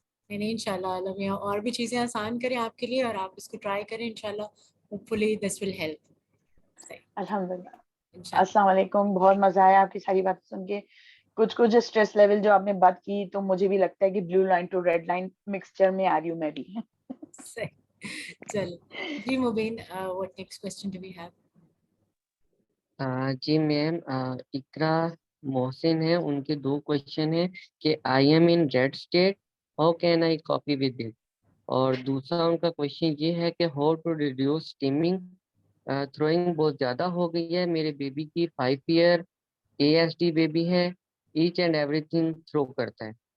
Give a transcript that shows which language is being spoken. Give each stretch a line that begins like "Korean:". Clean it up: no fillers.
Urdu: نہیں انشاءاللہ اللہ میاں اور بھی چیزیں آسان کریں آپ کے لیے اور آپ اس کو ٹرائی کریں, انشاءاللہ
English: Hopefully this will help.
Urdu: الحمدللہ. السلام علیکم, بہت مزہ آیا آپ کی ساری بات سن کے. کچھ اسٹریس لیول جو آپ نے بات کی تو مجھے بھی لگتا ہے کہ blue line to read line mixture میں آ رہی ہوں میں بھی. چلو جی مبین,
English: what next question do we have?
Urdu: جی میم, اقرا محسن ہے, ان کے 2 کوشچن ہیں کہ
English: I am in red state, how can I cope with it,
Urdu: اور دوسرا ان کا کوشچن یہ ہے کہ
English: how to reduce stimming,
Urdu: throwing بہت زیادہ ہو گئی ہے, میرے بیبی کی 5 ایئر ASD بیبی ہے,
English: each and everything
Urdu: through کرتا ہے.